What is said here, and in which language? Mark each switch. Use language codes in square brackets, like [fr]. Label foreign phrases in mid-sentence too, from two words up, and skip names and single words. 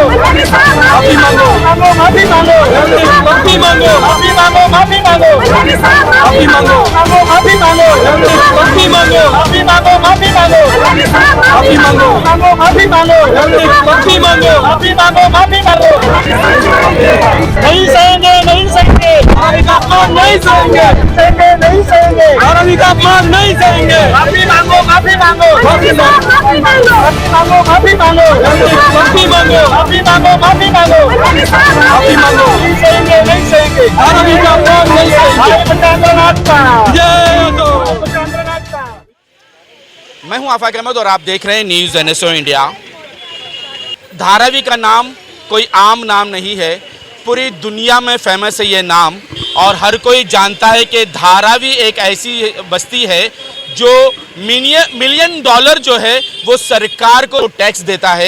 [hi] माफी मांगो, मांगो, माफी मांगो, माफी मांगो, माफी मांगो, माफी मांगो, माफी मांगो, मांगो, माफी मांगो, माफी मांगो, माफी मांगो, माफी मांगो, माफी मांगो, मांगो, माफी मांगो, माफी मांगो, माफी मांगो, माफी मांगो, नहीं सहेंगे, नहीं सहेंगे, धारावी का अपमान नहीं सहेंगे। सहेंगे, नहीं सहेंगे, धारावी का अपमान नहीं सहेंगे। माफी मांगो, माफी मांगो, माफी मांगो, माफी मांगो, माफी मांगो, माफी मांगो, माफी मांगो, माफी मांगो, माफी मांगो। नहीं सहेंगे, नहीं सहेंगे, धारावी का अपमान नहीं सहेंगे। आंदोलनाथ का, जय हो। आंदोलनाथ का। मैं हूं आफाक अहमद और आप देख रहे हैं न्यूज़ NSO इंडिया। धारावी का नाम कोई आम नाम नहीं है, पूरी दुनिया में फेमस है ये नाम और हर कोई जानता है कि धारावी एक ऐसी बस्ती है जो [en] million dollar [hi] जो है वो सरकार को टैक्स देता है।